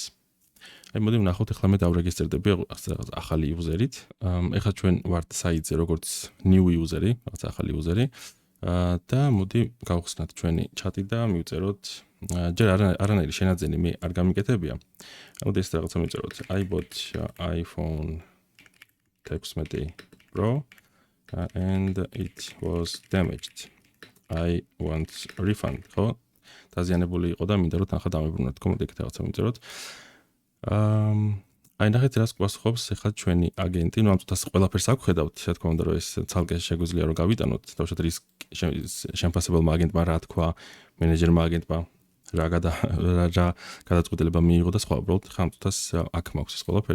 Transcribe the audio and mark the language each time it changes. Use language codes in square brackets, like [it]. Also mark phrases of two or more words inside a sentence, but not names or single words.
[ka] აი მოდი ვნახოთ ახლა მე დავრეგისტრირდები ახალი იუზერით. ეხლა ჩვენ ვართ საიტზე როგორც [en] new user- [ka] ი, რაღაც ახალი user-ი. და მოდი გავხსნათ ჩვენი ჩატი და მივწეროთ ჯერ არანაირი შენაძენი მე არ გამიკეთებია. მოდი ეს რაღაცა მივწეროთ. [en] I bought iPhone 16 Pro and it was damaged. I want refund. [ka] ხო? დაზიანებული იყო და მინდა რომ თანხა დამებრუნოთ. მოდი ეგეთ რაღაცა მივწეროთ. აი ნახეთ რას გვასხობს ახლა ჩვენი აგენტი, ნუ ამ წუთას ყველაფერს აგვხედავთ, რა თქმა უნდა, რომ ეს ცალკე შეგვიძლია რომ გავიტანოთ, თავშოთ რისკ შემფასებელმა აგენტმა რა თქვა, მენეჯერმა აგენტმა რა გადაწყვეტილება მიიღო და სხვა, უბრალოდ ამ წუთას აქ მაქვს ეს ყველაფერი.